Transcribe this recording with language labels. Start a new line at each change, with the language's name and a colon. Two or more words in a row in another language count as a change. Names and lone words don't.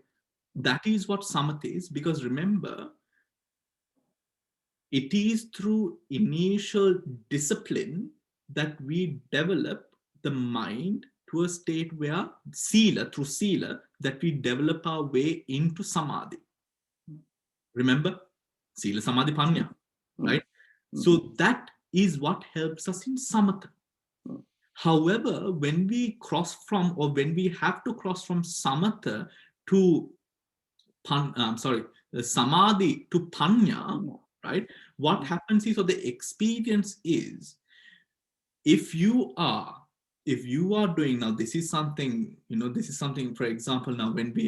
English: That is what samatha is, because remember, it is through initial discipline that we develop the mind to a state where through sila, that we develop our way into samadhi. Remember,
Pali: sila, samadhi, panya,
English: right? So that is what helps us in samatha. However, when we cross from, or when we have to cross from samatha to samadhi to panya, right? What happens is, or the experience is, if you are doing, now this is something, you know, this is something, for example, now when we